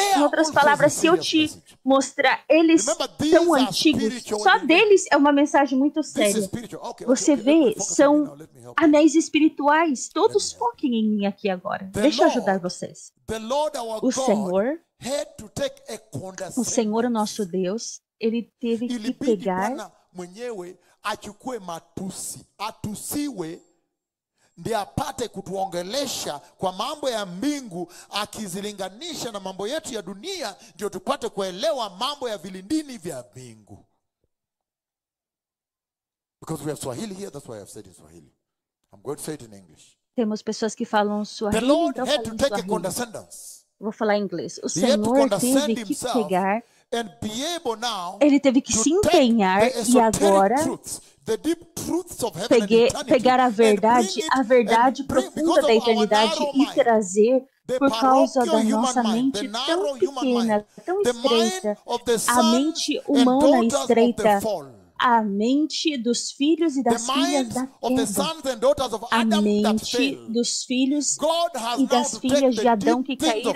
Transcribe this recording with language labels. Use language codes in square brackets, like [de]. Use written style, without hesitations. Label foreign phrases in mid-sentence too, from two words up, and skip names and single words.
[pt] Em outras palavras, se eu te mostrar, eles são antigos, só deles é uma mensagem muito séria. Você vê, são anéis espirituais. Todos foquem em mim aqui agora. Deixa eu ajudar vocês. O Senhor nosso Deus, Ele teve que pegar [sw] ndiye apate kutuongelesha kwa mambo ya mbingu akizilinganisha na mambo yetu ya dunia, ndio tupate kuelewa mambo ya vilindini vya mbingu. [en] Because we have Swahili here, that's why I have said in Swahili. I'm going to say it in English. [pt] Temos pessoas que falam Swahili, então falo em Swahili. Vou falar em inglês. O Senhor teve que pegar, Ele teve que se empenhar e agora pegar a verdade profunda da eternidade e trazer, por causa da nossa mente tão pequena, tão estreita, a mente humana estreita, a mente dos filhos e das filhas da queda, a mente dos filhos e das filhas de Adão que caíram.